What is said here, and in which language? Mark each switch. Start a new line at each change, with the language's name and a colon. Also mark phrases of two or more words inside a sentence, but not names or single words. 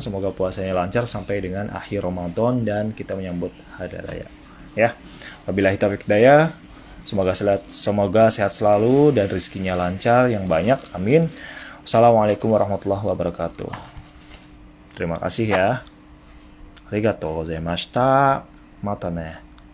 Indonesian: Semoga puasanya lancar sampai dengan akhir Ramadan dan kita menyambut hari raya. Ya.
Arabic: وبالله توفيق هداية.
Indonesian: Semoga sehat selalu dan rezekinya lancar yang banyak. Amin.
Arabic: السلام عليكم ورحمة الله وبركاته.
Indonesian: Terima kasih ya.
Japanese: ありがとうございました. またね.